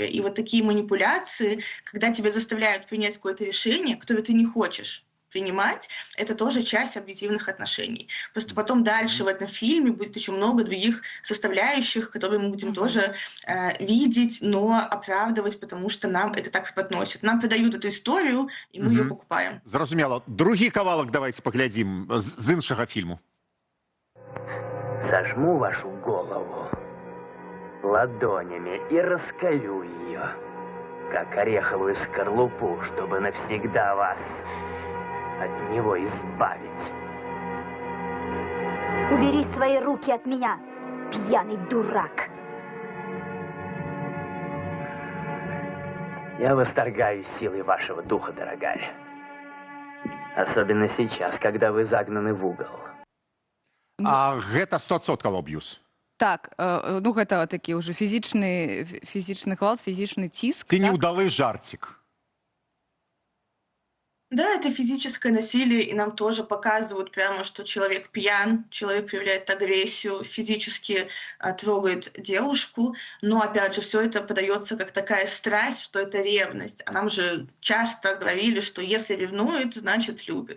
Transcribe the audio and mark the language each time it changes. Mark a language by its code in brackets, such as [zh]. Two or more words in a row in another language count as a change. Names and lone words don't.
[ru] И вот такие манипуляции, когда тебя заставляют принять какое-то решение, которое ты не хочешь принимать, это тоже часть объективных отношений. Просто потом дальше в этом фильме будет еще много других составляющих, которые мы будем тоже видеть, но оправдывать, потому что нам это так преподносят. Нам продают эту историю, и мы ее покупаем. [be] Зразумела. Другі кавалак [ru] давайте поглядим [be] з іншага фільму. [ru] Сожму вашу голову ладонями и раскалю ее, как ореховую скорлупу, чтобы навсегда вас от него избавить. Убери свои руки от меня, пьяный дурак. Я восторгаюсь силой вашего духа, дорогая. Особенно сейчас, когда вы загнаны в угол. [be] А гэта 100% аб'юз. Так, ну гэта такі ўжо фізічны гвалт, фізічны ціск. Ты неудалы жартик. [ru] Да, это физическое насилие, и нам тоже показывают прямо, что человек пьян, человек проявляет агрессию, физически трогает девушку, но, опять же, все это подается как такая страсть, что это ревность. А нам же часто говорили, что если ревнует, значит любит.